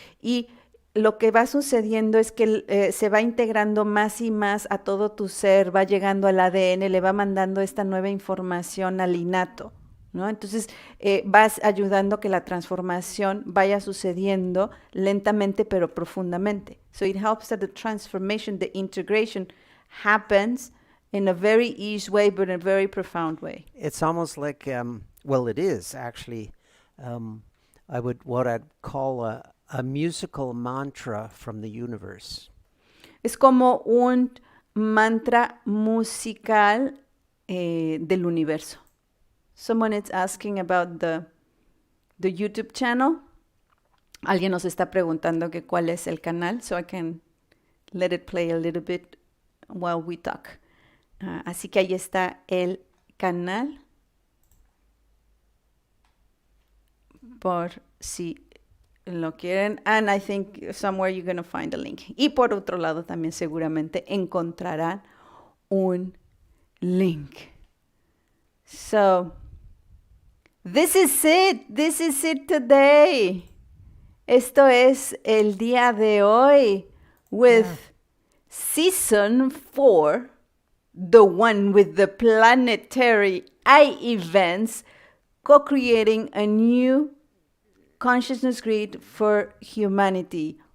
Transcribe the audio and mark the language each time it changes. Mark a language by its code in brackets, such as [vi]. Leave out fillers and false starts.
[es] Y lo que va sucediendo es que se va integrando más y más a todo tu ser, va llegando al ADN, le va mandando esta nueva información al innato, ¿no? Entonces vas ayudando a que la transformación vaya sucediendo lentamente pero profundamente. [en] So it helps that the transformation, the integration happens in a very easy way but in a very profound way. It's almost like, it is actually, what I'd call a musical mantra from the universe. [es] Es como un mantra musical del universo. [en] Someone is asking about the YouTube channel. [es] Alguien nos está preguntando que cuál es el canal, [en] so I can let it play a little bit while we talk. [es] Así que ahí está el canal, por si lo quieren. [en] And I think somewhere you're going to find a link. [es] Y por otro lado también seguramente encontrarán un link. [en] So, this is it. This is it today. [es] Esto es el día de hoy [en] with Season 4, the one with the Planetary events, co-creating a new consciousness grid for humanity.